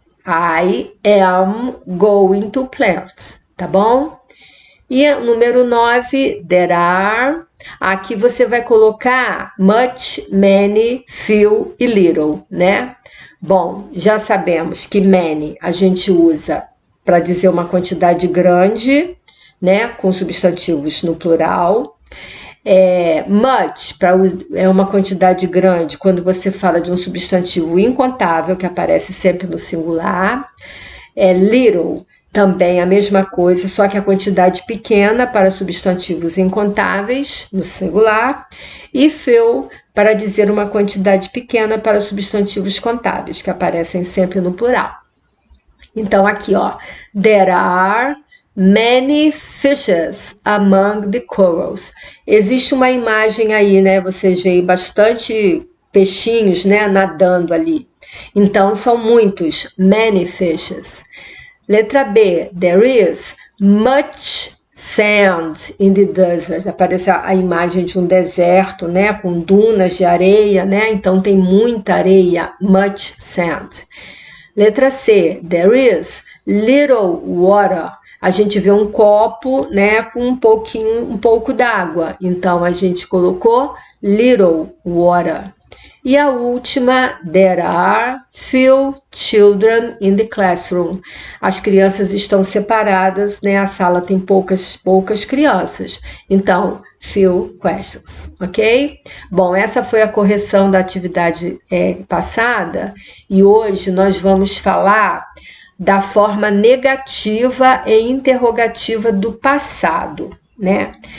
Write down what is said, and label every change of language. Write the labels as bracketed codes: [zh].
[en] I am going to plant, [pt] tá bom? E número 9, [en] there are. [pt] Aqui você vai colocar much, many, few e little, né? Bom, já sabemos que many a gente usa para dizer uma quantidade grande, né? Com substantivos no plural. Much é uma quantidade grande quando você fala de um substantivo incontável, que aparece sempre no singular. Little também a mesma coisa, só que a quantidade pequena para substantivos incontáveis no singular. E few para dizer uma quantidade pequena para substantivos contáveis, que aparecem sempre no plural. Então aqui, ó, [en] there are many fishes among the corals. [pt] Existe uma imagem aí, né? Vocês veem bastante peixinhos, né, nadando ali. Então são muitos, many fishes. Letra B, [en] there is much sand in the desert. [pt] Aparece a imagem de um deserto, né, com dunas de areia, né? Então tem muita areia, much sand. Letra C, [en] there is little water. [pt] A gente vê um copo, né, com um pouco d'água. Então a gente colocou little water. E a última, [en] there are few children in the classroom. [pt] As crianças estão separadas, né? A sala tem poucas crianças. Então, [en] few questions, ok? [pt] Bom, essa foi a correção da atividade passada. E hoje nós vamos falar da forma negativa e interrogativa do passado, né?